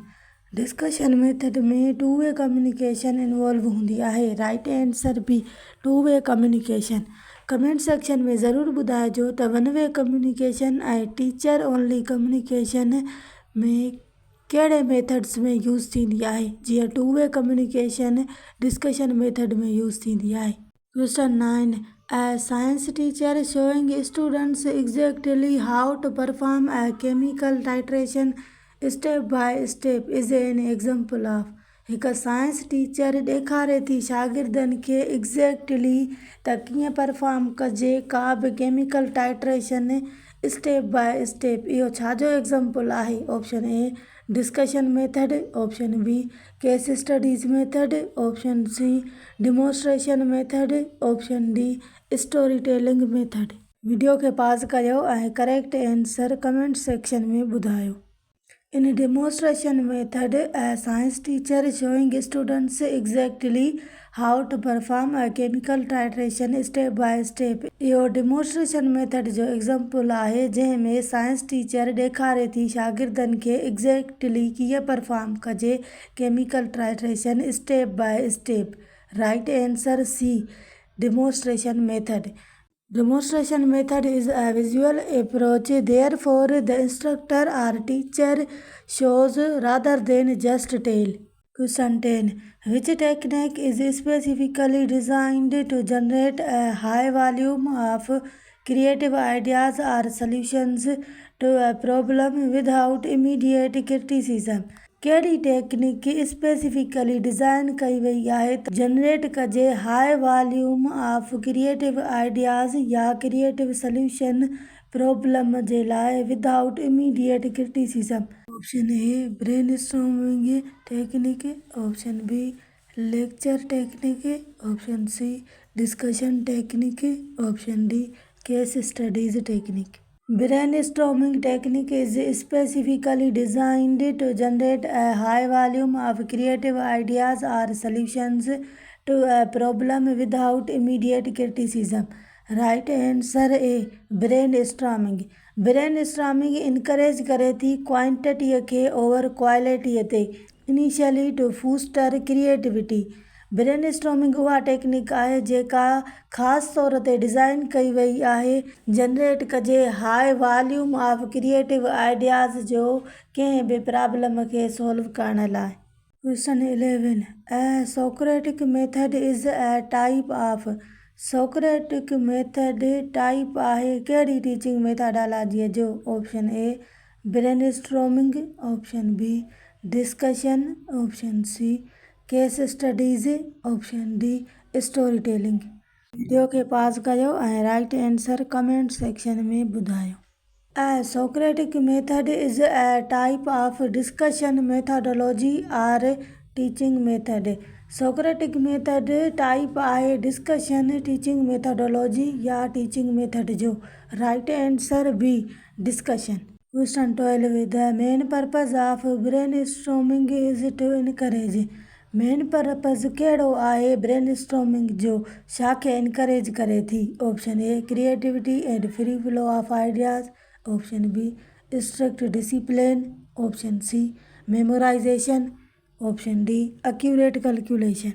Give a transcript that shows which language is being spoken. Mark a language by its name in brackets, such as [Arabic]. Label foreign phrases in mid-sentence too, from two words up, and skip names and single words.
[English] discussion method [Sindhi] में [English] 2 way communication involve [Sindhi] हूंदी आहे। [English] right answer B 2 way communication. comment section [Sindhi] में ज़रूरु ॿुधाइजो त [English] 1 way communication [Sindhi] ऐं [English] teacher only communication [Sindhi] में कहिड़े मेथड्स में यूज़ थींदी आहे, जीअं [English] 2 way communication discussion method [Sindhi] में यूज़ थींदी आहे। [English] question 9, a science teacher showing students exactly how to perform a chemical titration step by step is an example of। [Sindhi] हिक [English] science teacher [Sindhi] ॾेखारे थी शागिर्दनि खे एग्ज़ैक्टली त कीअं परफॉर्म कजे का बि [English] chemical titration step by step. [Sindhi] इहो छाजो एग्ज़ाम्पल आहे? [English] option A discussion method, option B case studies method, option C demonstration method, option D story telling method. [Sindhi] वीडियो खे पॉज कयो ऐं [English] correct answer comment section [Sindhi] में ॿुधायो। [English] In demonstration method, a science teacher showing students exactly how to perform a chemical titration step by step। [Sindhi] इहो [English] demonstration method [Sindhi] जो एग्ज़ाम्पल आहे जंहिंमें [English] science teacher [Sindhi] ॾेखारे थी शागिर्दनि खे एग्ज़ैक्टली कीअं परफॉर्म कजे [English] chemical titration step by step. right answer C demonstration method। Demonstration method is a visual approach, therefore the instructor or teacher shows rather than just tell। Question 10, which technique is specifically designed to generate a high volume of creative ideas or solutions to a problem without immediate criticism। [Sindhi] कहिड़ी टेक्निक [English] specifically design [Sindhi] कई वई आहे त जनरेट कजे [English] high volume of creative ideas [Sindhi] या [English] creative solution problem [Sindhi] जे लाइ [English] without immediate criticism. option A brainstorming technique, option B lecture technique, option C discussion technique, option D case studies technique. Brainstorming technique is specifically designed to generate a high volume of creative ideas or solutions to a problem without immediate criticism. Right answer A. Brainstorming. Brainstorming encourage [Sindhi] करे थी [English] क्वांटिटी खे over quality ते initially to foster creativity. [Sindhi] ब्रेनस्टॉर्मिंग उहा टेक्निक आहे जेका ख़ासि तौर ते डिज़ाइन कई वई आहे जनरेट कजे [English] high volume of creative ideas [Sindhi] जो कंहिं बि प्रॉब्लम खे सॉल्व करण लाइ. [English] question 11. A Socratic method is a type of. Socratic method [Sindhi] टाइप आहे कहिड़ी [English] teaching methodology [Sindhi] जो. [English] option A brainstorming, option B discussion, option C case studies, option D story telling. [Sindhi] वीडियो खे पॉज कयो ऐं [English] right answer comment section [Sindhi] में ॿुधायो. [English] A Socratic method is a type of discussion methodology or teaching method. Socratic method [Sindhi] टाइप आहे [English] discussion teaching methodology [Sindhi] या [English] teaching method [Sindhi] जो. [English] right answer B discussion. question 12. The main purpose of brainstorming is to encourage. main purpose [Sindhi] कहिड़ो आहे ब्रेनस्टॉर्मिंग जो, छाखे इनकरेज करे थी. [English] option A creativity and free flow of ideas, option B strict discipline, option C memorization, option D accurate calculation.